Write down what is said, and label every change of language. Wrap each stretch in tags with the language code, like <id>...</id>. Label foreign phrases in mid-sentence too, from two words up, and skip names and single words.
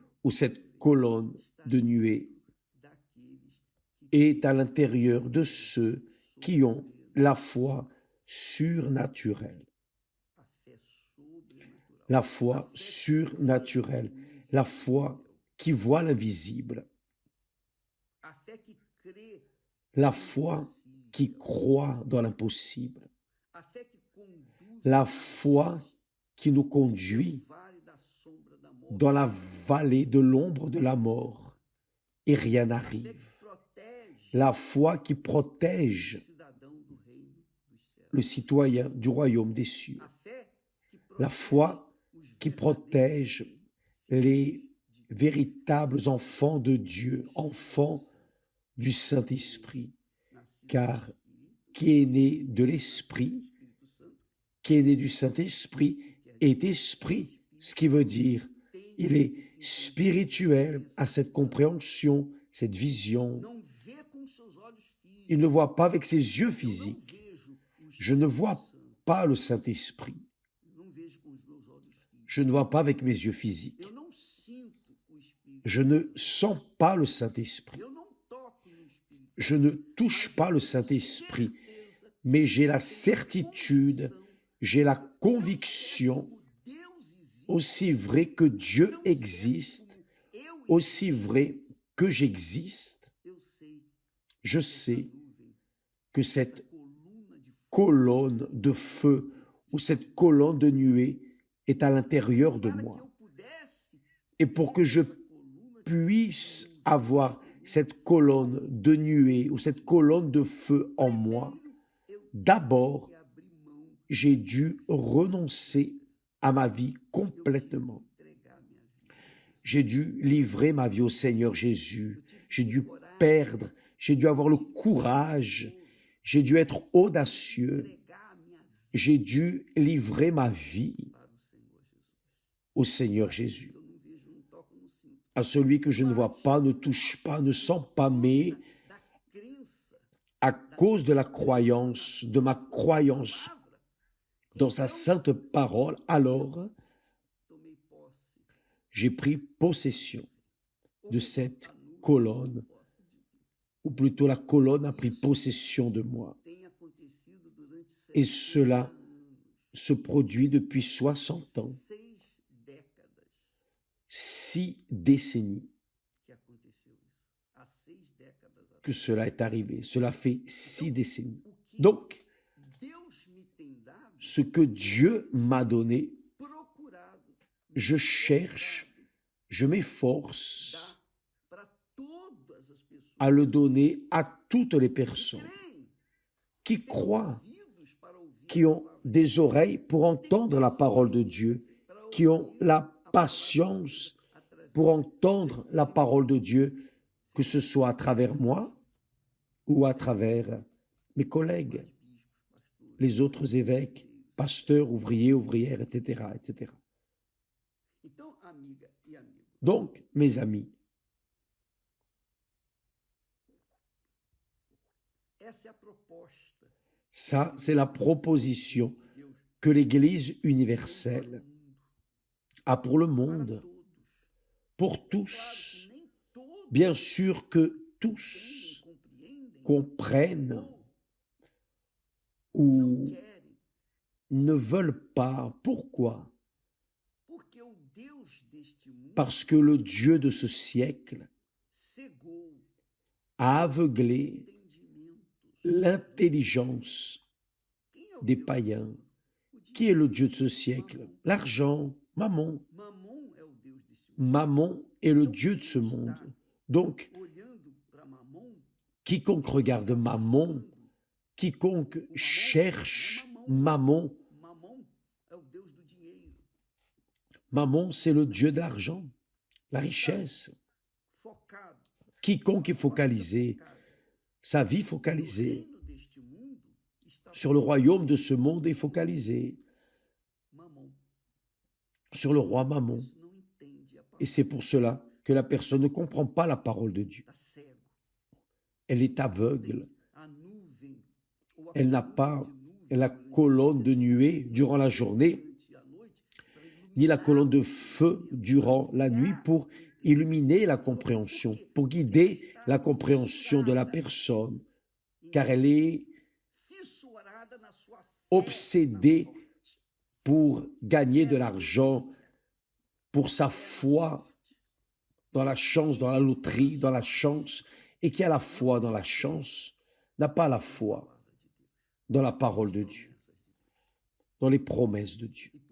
<fr>ou cette colonne de nuée</fr> <pt>daqueles que</pt> <fr>est à l'intérieur de ceux qui ont la foi surnaturelle.</fr> <pt>a fé sobrenatural.</pt> <fr>La foi surnaturelle. La foi qui voit l'invisible.</fr> <pt>A fé que crê</pt> <fr>la foi qui croit dans l'impossible,</fr> <pt>a fé que conduz</pt> <fr>la foi qui nous conduit</fr> <pt>no vale da sombra da morte,</pt> <fr>dans la vallée de l'ombre de la mort et rien</fr> <pt>a fé</pt> <fr>n'arrive, que protège la foi qui</fr> <pt>o</pt> <fr>protège</fr> <pt>cidadão do reino dos céus,</pt> <fr>le citoyen du royaume des cieux,</fr> <pt>a fé que</pt> <fr>la protège foi</fr> <pt>os</pt> <fr>qui</fr> <pt>verdadeiros</pt> <fr>protège les véritables enfants de Dieu, enfants du Saint-Esprit,</fr> <pt>nascidos</pt> <fr>car</fr> <pt>do Espírito,</pt> <fr>qui est né de l'Esprit,</fr> <pt>Espírito Santo,</pt> <fr>qui est né du Saint-Esprit, est esprit, ce qui veut dire il est spirituel, à cette compréhension, cette vision.</fr> <pt>não vê com seus olhos físicos,</pt> <fr>Il ne voit pas avec ses yeux</fr> <pt>eu não</pt> <fr>physiques.</fr> <pt>vejo o</pt> <fr>Je ne</fr> <pt>Espírito</pt> <fr>vois</fr> <pt>Santo,</pt> <fr>pas le Saint-Esprit.</fr> <pt>não vejo com os meus olhos físicos,</pt> <fr>Je ne vois pas avec mes yeux physiques.</fr> <pt>eu não sinto o Espírito,</pt> <fr>Je ne sens pas le Saint-Esprit.</fr> <pt>eu não toco no Espírito,</pt> <fr>Je ne touche pas le Saint-Esprit,</fr> <pt>certeza,</pt> <fr>mais j'ai la certitude, j'ai la conviction,</fr> <pt>o Deus existe,</pt> <fr>aussi vrai que Dieu</fr> <pt>tão</pt> <fr>existe,</fr> <pt>certo como eu</pt> <fr>aussi vrai que j'existe,</fr> <pt>eu sei</pt> <fr>je</fr> <pt>essa</pt> <fr>sais</fr> <pt>nuvem,</pt> <fr>que</fr> <pt>essa</pt> <fr>cette</fr> <pt>coluna de</pt> <fr>colonne de feu ou cette colonne de nuée est à l'intérieur de</fr> <pt>para que</pt> <fr>moi.</fr> <pt>eu pudesse</pt> <fr>Et pour que je</fr> <pt>essa coluna de</pt> <fr>puisse avoir cette colonne de nuée ou cette colonne de feu en moi,</fr> <pt>eu</pt> <fr>d'abord,</fr> <pt>que abrir mão,</pt> <fr>j'ai dû renoncer à ma vie</fr> <pt>eu</pt> <fr>complètement.</fr> <pt>tive que entregar minha vida.</pt> <fr>J'ai dû livrer ma vie au Seigneur Jésus.</fr> <pt>Eu tive</pt> <fr>J'ai</fr> <pt>que</pt> <fr>dû</fr> <pt>ter coragem,</pt> <fr>perdre. J'ai dû avoir le courage. J'ai dû être audacieux.</fr> <pt>entregar minha vida</pt> <fr>J'ai dû livrer ma vie</fr> <pt>para o Senhor Jesus.</pt> <fr>au Seigneur Jésus.</fr> <pt>Eu não vejo, não toco, não sinto.</pt> <fr>À celui que je ne vois pas, ne touche pas, ne sent pas, mais</fr> <pt>Da crença,</pt> <fr>à cause de la croyance, de ma croyance</fr> <pt>palavra,</pt> <fr>dans sa sainte parole, alors</fr> <pt>tomei posse.</pt> <fr>j'ai pris possession de cette</fr> <pt>Essa nuvem</pt> <fr>colonne,</fr> <pt>tomou posse de mim.</pt> <fr>ou plutôt la colonne a pris possession de moi.</fr> <pt>Tem acontecido durante</pt> <fr>Et 60 cela</fr> <pt>anos,</pt> <fr>se produit depuis 60 ans,</fr> <pt>6 décadas</pt> <fr>6 décennies</fr> <pt>que aconteceu isso. Há 6 décadas atrás.</pt> <fr>que cela est arrivé. Cela fait 6 décennies.</fr> <pt>O que</pt> <fr>Donc,</fr> <pt>Deus me tem dado,</pt> <fr>ce que Dieu m'a donné,</fr> <pt>procurado,</pt> <fr>je cherche, je m'efforce</fr> <pt>dar para todas as pessoas</pt> <fr>à le donner à toutes les</fr> <pt>que</pt> <fr>personnes</fr> <pt>creem,</pt> <fr>qui croient,</fr> <pt>ouvidos para ouvir</pt> <fr>qui</fr> <pt>a</pt> <fr>ont</fr> <pt>palavra,</pt> <fr>des oreilles pour entendre la parole de Dieu,</fr> <pt>para</pt> <fr>qui ont</fr> <pt>ouvir</pt> <fr>la</fr> <pt>a palavra</pt> <fr>patience</fr> <pt>através</pt> <fr>pour entendre la parole de Dieu, que ce soit à travers moi ou à travers mes collègues,</fr> <pt>dos bispos, pastores,</pt> <fr>les autres évêques, pasteurs, ouvriers, ouvrières, etc., etc.</fr> <pt>Então, amiga e amigo,</pt> <fr>Donc, mes amis,</fr> <pt>essa é a proposta</pt> <fr>ça, c'est la proposition</fr> <pt>de Deus</pt> <fr>que l'Église</fr> <pt>para</pt> <fr>universelle</fr> <pt>o mundo,</pt> <fr>a pour le</fr> <pt>para</pt> <fr>monde,</fr> <pt>todos.</pt> <fr>pour</fr> <pt>Claro</pt> <fr>tous.</fr> <pt>que nem todos</pt> <fr>Bien sûr que tous</fr> <pt>compreendem</pt> <fr>comprennent</fr> <pt>ou não</pt> <fr>ou</fr> <pt>querem,</pt> <fr>ne veulent pas. Pourquoi?</fr> <pt>porque o Deus deste mundo</pt> <fr>Parce que le Dieu de ce siècle</fr> <pt>cegou</pt> <fr>a aveuglé</fr> <pt>entendimentos.</pt> <fr>l'intelligence</fr> <pt>Quem é o</pt> <fr>des</fr> <pt>Deus?</pt> <fr>païens.</fr> <pt>O</pt> <fr>Qui est le Dieu de ce siècle? L'argent, Mammon.</fr> <pt>Mamon é o Deus deste mundo.</pt> <fr>Mammon est le Dieu de ce monde. Donc,</fr> <pt>Olhando para Mamon,</pt> <fr>quiconque regarde Mammon, quiconque cherche Mammon,</fr> <pt>Mamon é o Deus do dinheiro,</pt> <fr>Mammon, c'est le Dieu de l'argent, la richesse.</fr> <pt>focado,</pt> <fr>Quiconque est focalisé,</fr> <pt>focado.</pt> <fr>sa vie</fr> <pt>O</pt> <fr>focalisée</fr> <pt>reino deste mundo está</pt> <fr>sur le royaume de ce monde est focalisé</fr> <pt>Mamon.</pt> <fr>sur le roi Mammon.</fr> <pt>Isso não entende a</pt> <fr>Et</fr> <pt>palavra,</pt> <fr>c'est pour cela que la personne ne comprend pas la parole de Dieu.</fr> <pt>está cego.</pt> <fr>Elle est aveugle.</fr> <pt>A nuvem, ou a</pt> <fr>Elle n'a</fr> <pt>coluna</pt> <fr>pas</fr> <pt>de nuvem</pt> <fr>la</fr> <pt>durante</pt> <fr>colonne de nuée durant la journée,</fr> <pt>durante a noite, para</pt> <fr>ni la</fr> <pt>iluminar</pt> <fr>colonne de feu durant la nuit pour illuminer la compréhension, pour guider la compréhension de la personne, car elle est</fr> <pt>fissurada na sua fé,</pt> <fr>obsédée</fr> <pt>na sorte.</pt> <fr>pour gagner de l'argent, pour sa foi dans la chance, dans la loterie, dans la chance, et qui a la foi dans la chance, n'a pas la foi dans la parole de Dieu, dans les promesses de Dieu.</fr>